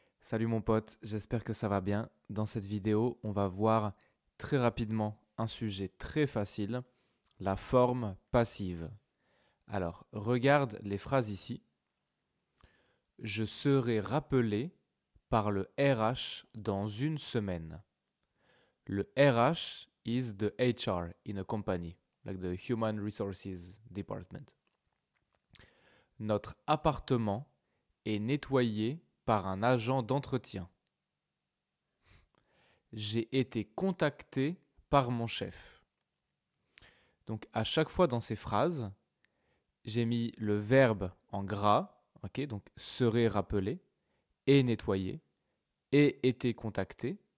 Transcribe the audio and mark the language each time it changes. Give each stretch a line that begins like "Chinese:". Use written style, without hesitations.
French: Salut mon pote, j'espère que ça va bien. Dans cette vidéo, on va voir très rapidement un sujet très facile, la forme passive. Alors, regarde les phrases ici. Je serai rappelé par le RH dans une semaine.
English: Le RH is the HR in a company, like the Human Resources Department.
French: Notre appartement est nettoyé par un agent d'entretien. J'ai été contacté par mon chef. Donc à chaque fois dans ces phrases, j'ai mis le verbe en gras, ok, donc serait rappelé, et nettoyé, et été contacté.